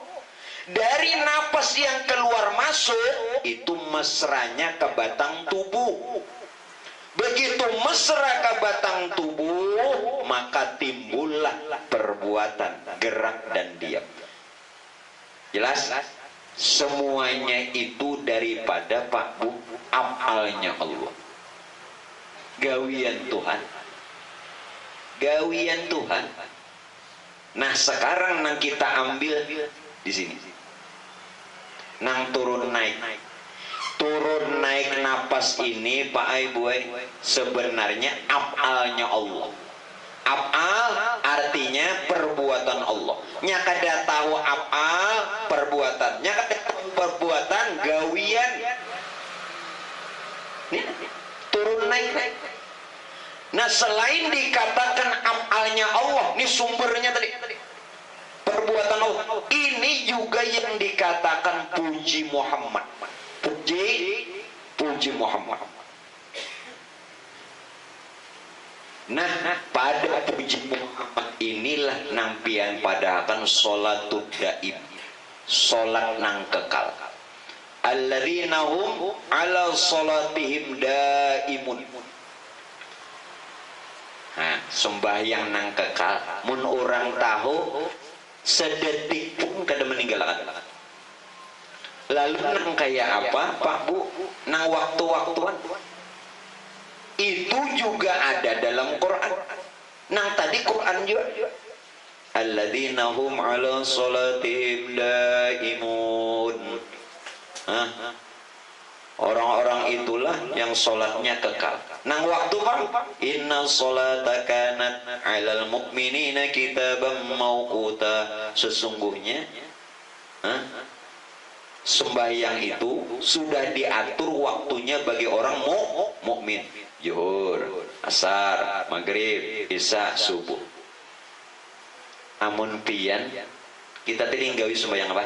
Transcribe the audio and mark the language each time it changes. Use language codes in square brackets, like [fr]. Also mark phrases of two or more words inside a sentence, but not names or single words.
[bjn] Dari napas yang keluar masuk itu mesranya ke batang tubuh. Begitu mesra ke batang tubuh, maka timbullah perbuatan, gerak dan diam. Jelas? Semuanya itu daripada Pak Bu, afalnya Allah. Gawian Tuhan. Gawian Tuhan. Nah, sekarang nang kita ambil di sini. Nang turun naik. Turun naik napas ini Pak Ibu sebenarnya afalnya Allah. [id] Afal artinya perbuatan Allah. [bjn] Nya kada tahu afal perbuatan. Nya kada tahu perbuatan gawian. Nih, turun naik. [id] Nah, selain dikatakan afalnya Allah, ini sumbernya tadi. Perbuatan Allah. Ini juga yang dikatakan puji Muhammad. [bjn] Puji Muhammad. Nah, pada puji Muhammad inilah nampian padakan [ar] sholatud daim, [bjn] sholat nang kekal. [ar] Alladzina hum ala sholatihim daimun. [bjn] Nah, sembahyang nang kekal. Mun orang tahu sedetik pun kada meninggalkan. Lalu nang kayak apa Pak Bu? Nang waktu-waktuan itu juga ada dalam Quran. Nang tadi Quran juga. [ar] Alladzina hum ala sholatihim daimun. [id] Orang-orang itulah yang sholatnya kekal. [bjn] Nang waktu Pak, [ar] inna sholata kanat alal mu'minina kitaban mauquta. [id] Sesungguhnya sembahyang itu sudah diatur waktunya bagi orang mukmin. Zuhur, asar, maghrib, isya, subuh. [bjn] Amun pian kita tadi nggawi sembahyang apa?